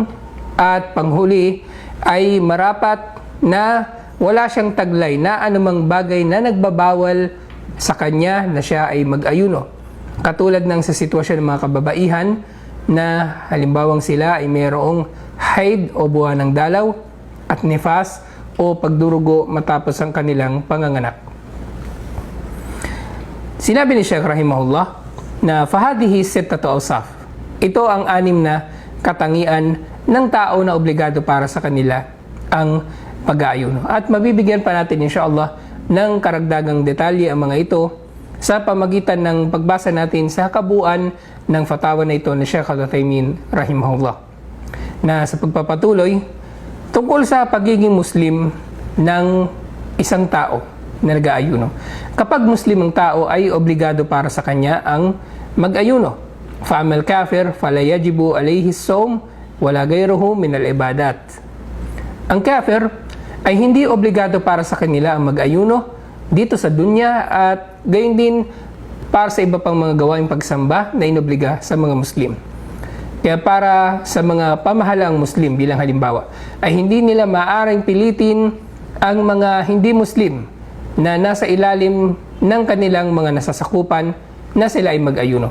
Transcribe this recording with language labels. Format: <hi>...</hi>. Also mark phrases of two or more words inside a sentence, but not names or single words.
<tl>At panghuli ay marapat na wala siyang taglay na anumang bagay na nagbabawal sa kanya na siya ay mag-ayuno. Katulad ng sa sitwasyon ng mga kababaihan na halimbawang sila ay mayroong haid o buwan ng dalaw at nifas o pagdurugo matapos ang kanilang panganganak. Sinabi ni Sheikh Rahimahullah na</tl> <ar>فهذه ستة أوصاف.</ar> <tl>Ito ang 6 na katangian ng tao na obligado para sa kanila ang pag-aayuno. At mabibigyan pa natin inshallah ng karagdagang detalye ang mga ito sa pamagitan ng pagbasa natin sa kabuuan ng fatawa na ito ni Sheikh Al-Uthaymin Rahimahullah. Na sa pagpapatuloy tungkol sa pagiging Muslim ng isang tao na nag-aayuno. Kapag Muslim ang tao ay obligado para sa kanya ang mag-ayuno.</tl> <ar>فأما الكافر فلا يجب عليه الصوم ولا غيره من العبادات.</ar> <tl>Ang kafir ay hindi obligado para sa kanila ang mag-ayuno dito sa dunya at gayon din para sa iba pang mga gawaing pagsamba na inobliga sa mga Muslim. Kaya para sa mga pamahalaang Muslim bilang halimbawa, ay hindi nila maaring pilitin ang mga hindi Muslim na nasa ilalim ng kanilang mga nasasakupan na sila ay mag-ayuno.</tl>